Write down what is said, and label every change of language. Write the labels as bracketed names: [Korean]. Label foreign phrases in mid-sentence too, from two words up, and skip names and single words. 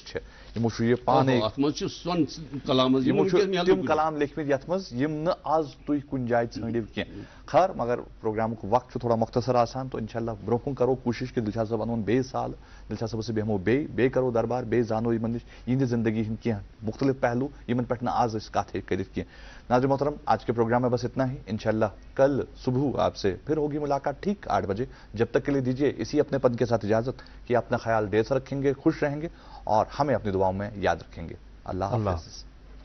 [Kashmiri] چھِ یِمو چھُ یہِ پانے یِمو چھُ تِم کلام لیکھمٕتۍ یتھ منٛز یِم نہٕ آز تُہۍ کُنہِ جایہِ ژھٲنٛڈِو کینٛہہ خٲر مگر پروگرامُک وقت چھُ تھوڑا مۄختصر آسان تہٕ انشاء اللہ برونٛہہ کُن کرو کوٗشش کہِ دلشاد صٲب انہون بیٚیہِ سال دلشاد صٲبس سۭتۍ بیٚہمو بیٚیہِ کرو دربار بیٚیہِ زانو یِمن نِش یِہنٛدِ زندگی ہٕنٛدۍ کینٛہہ مُختٔلِف پہلوٗ یِمن پٮ۪ٹھ نہٕ آز أسۍ کتھ ہیٚکۍ کٔرِتھ کینٛہہ [Urdu] ناظرین محترم آج کے پروگرام میں بس اتنا ہی انشاءاللہ کل صبح آپ سے پھر ہوگی ملاقات ٹھیک 8 بجے جب تک کے لیے دیجیے اسی اپنے پن کے ساتھ اجازت کہ اپنا خیال ڈیر سے رکھیں گے خوش رہیں گے اور ہمیں اپنی دعاؤں میں یاد رکھیں گے اللہ حافظ